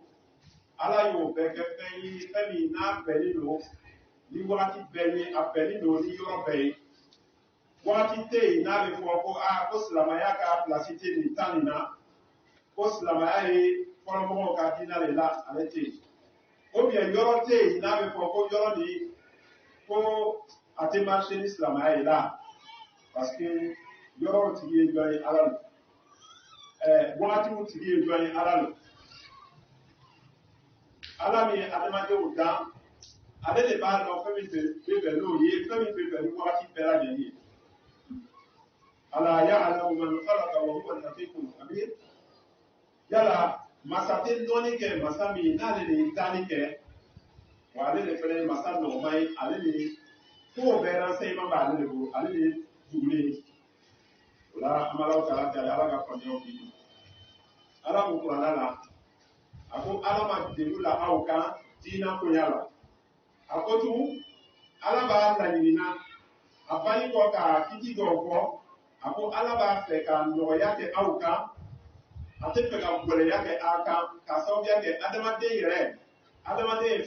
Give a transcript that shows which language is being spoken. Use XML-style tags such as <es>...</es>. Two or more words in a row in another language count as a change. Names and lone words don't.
<bm>Ala y'o bɛɛ kɛ fɛn ye fɛn min n'a bɛnnen don ni wagati bɛɛ ye a bɛnnen don ni yɔrɔ bɛɛ ye wagati tɛ yen n'a bɛ fɔ ko ko silamɛya ka pilasi tɛ nin tan nin na ko silamɛya ye fɔlɔmɔgɔw ka diinɛ de la ale tɛ yen</bm> <fr>ou bien</fr> <bm>yɔrɔ tɛ yen n'a bɛ fɔ ko yɔrɔ nin ko a tɛ marché ni silamɛya ye la</bm> <fr>parce que</fr> <bm>yɔrɔw tigi ye jɔn ye Ala lo wagatiw tigi ye jɔn ye Ala lo Ala min ye adamadenw dan ale de b'a dɔn fɛn min bɛ bɛn n'o ye fɛn min bɛ bɛn ni wagati bɛɛ lajɛlen ye</bm> <ar>ألا يعلم من خلق وهو اللطيف الخبير</ar> <bm>yala masa tɛ dɔɔni kɛ masa min n'ale de ye danni kɛ wa ale de fana ye masa nɔgɔma ye ale de ko bɛɛ renseignement b'ale de bolo ale de ye dugulen ye o la an bɛ Alahu taala deli Ala ka faamuyaw di Ala ko kuranɛ la a ko Ala ma degun la aw kan diinɛ koɲa la a ko tugun Ala b'a laɲinina a banni kɔ ka kiti dɔw fɔ a ko Ala b'a fɛ ka nɔgɔya kɛ aw kan a tɛ fɛ ka gɛlɛya kɛ aw kan ka sababuya kɛ adamaden yɛrɛ adamaden ye</bm>